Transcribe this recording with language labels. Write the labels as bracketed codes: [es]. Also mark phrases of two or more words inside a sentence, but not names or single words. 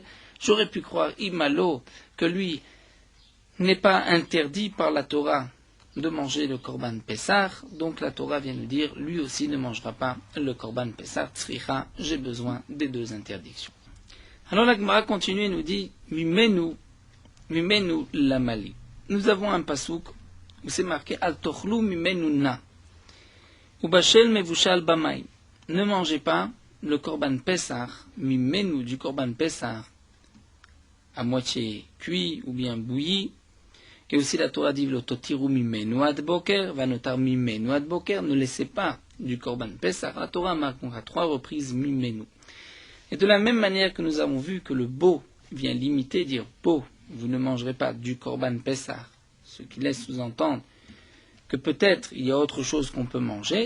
[fr] J'aurais pu croire imalo que lui n'est pas interdit par la Torah de manger le [he] קרבן פסח, [fr] donc la Torah vient nous dire, lui aussi ne mangera pas le [he] קרבן פסח, [fr] tzricha, j'ai besoin des deux interdictions. Alors la Gemara continue et nous dit, [he] ממנו למה לי. [fr] Nous avons un pasuk où c'est marqué, [he] אל תאכלו ממנו נא. ובשל מבשל במים. [fr] Ne mangez pas le [he] קרבן פסח, [fr] mimenu du [he] קרבן פסח, [fr] à moitié cuit ou bien bouilli. Et aussi la Torah dit [he] לא תותירו ממנו עד בקר, והנותר ממנו עד בקר, [fr] ne laissez pas du [he] קרבן פסח. [fr] La Torah marque à 3 reprises mimenu. Et de la même manière que nous avons vu que le bo vient limiter, dire bo, vous ne mangerez pas du [he] קרבן פסח, [fr] ce qui laisse sous-entendre que peut-être il y a autre chose qu'on peut manger.